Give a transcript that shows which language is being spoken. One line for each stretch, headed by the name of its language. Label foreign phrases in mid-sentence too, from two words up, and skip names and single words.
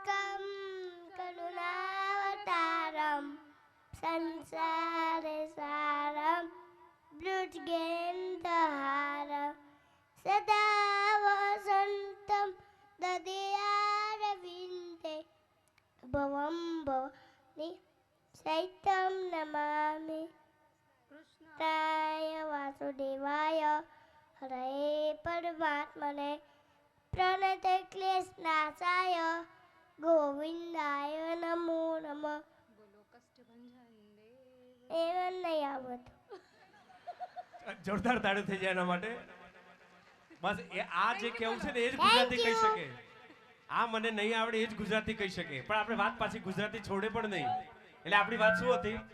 Sanskrit: कं करुणावतारं संसारे सारं भुजगेन्द्रहारं सदा वसन्तं ददयारविन्दे भवं भवनि शैत्यं नमामि. कृष्ण कृष्णाय वासुदेवाय हरे परमात्मने प्रणत क्लेशनाशाय गोविंदाय नमो नमः.
Hindi: बोलो कष्ट भंजन देव.
Gujarati: એવન નહીં આવતું. જોરદાર તાળી થઈ જાય એના માટે. બસ એ આ જે કેવું છે ને એ જ ગુજરાતી કહી શકે. આ મને નહીં આવડે એ જ ગુજરાતી કહી શકે. પણ આપણે વાત પાછી ગુજરાતી છોડે પણ નહીં. એટલે આપણી વાત શું હતી?